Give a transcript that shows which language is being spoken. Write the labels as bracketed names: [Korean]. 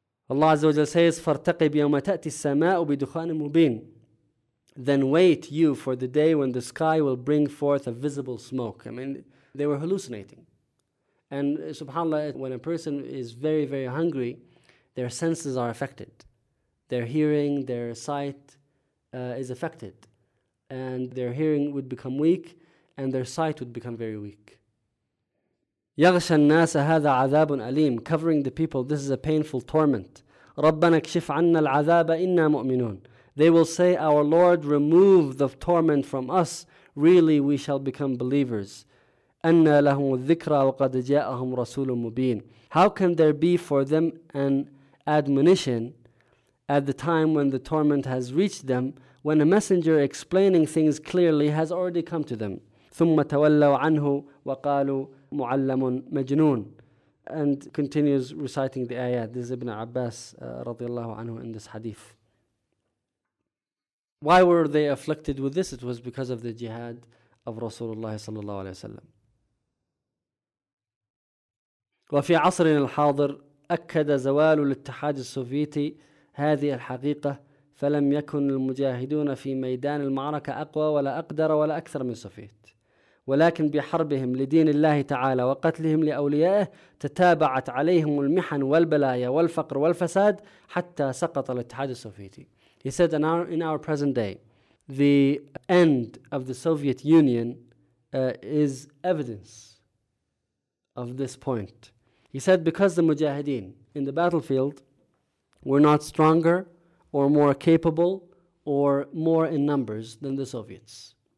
[Arabic] Allah عز وجل says, فارتقب يوم تأتي السماء بدخان مبين. [English] Then wait you for the day when the sky will bring forth a visible smoke. I mean, they were hallucinating. And subhanAllah, when a person is very, very hungry, their senses are affected. Their hearing, their sight is affected. And their hearing would become weak, and their sight would become very weak. [Arabic] يغشى الناس هذا عذاب أليم. [English] Covering the people, this is a painful torment. [Arabic] ربنا اكشف عنا العذاب إنا مؤمنون. [English] They will say, our Lord, remove the torment from us. Really, we shall become believers. [Arabic] أَنَّا لَهُمُ الذِّكْرَ وَقَدْ جَاءَهُمْ رَسُولٌ مُّبِينٌ. [English] How can there be for them an admonition at the time when the torment has reached them, when a messenger explaining things clearly has already come to them? [Arabic] ثُمَّ تَوَلَّوْا عَنْهُ وَقَالُوا مُعَلَّمٌ مَجْنُونٌ. [English] And continues reciting the ayat. This is Ibn Abbas [Arabic] رضي الله عنه [English] in this hadith. Why were they afflicted with this? It was because of the jihad of Rasulullah sallallahu alayhi wa sallam. [Arabic] وفي عصرنا الحاضر أكد زوال الاتحاد السوفيتي هذه الحقيقة فلم يكن المجاهدون في ميدان المعركة أقوى ولا أقدر ولا أكثر من صفيت، ولكن بحربهم لدين الله تعالى وقتلهم لأوليائه تتابعت عليهم المحن والبلايا والفقر والفساد حتى سقط الاتحاد السوفيتي. [English] He said, in our present day, the end of the Soviet Union is evidence of this point. He said, because the mujahideen in the battlefield were not stronger or more capable or more in numbers than the Soviets.